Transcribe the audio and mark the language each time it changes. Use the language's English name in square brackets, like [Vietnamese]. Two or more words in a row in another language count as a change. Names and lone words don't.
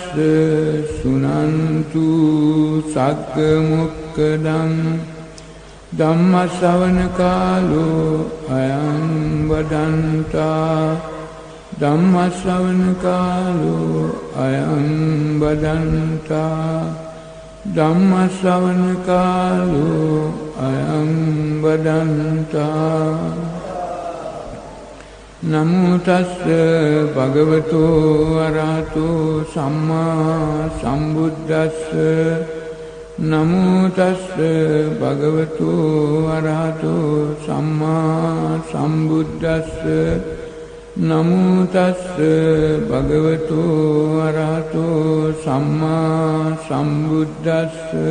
[Pali] සුනන්තු සග්ග මොක්ඛදං ධම්ම ශ්‍රවණ කාලෝ අයං වදන්තා ධම්ම ශ්‍රවණ කාලෝ අයං වදන්තා ධම්ම ශ්‍රවණ කාලෝ අයං වදන්තා නමෝ තස්ස භගවතෝ අරහතෝ සම්මා සම්බුද්දස්ස නමෝ තස්ස භගවතු අරහතෝ සම්මා සම්බුද්දස්ස නමෝ තස්ස භගවතු අරහතෝ සම්මා සම්බුද්දස්ස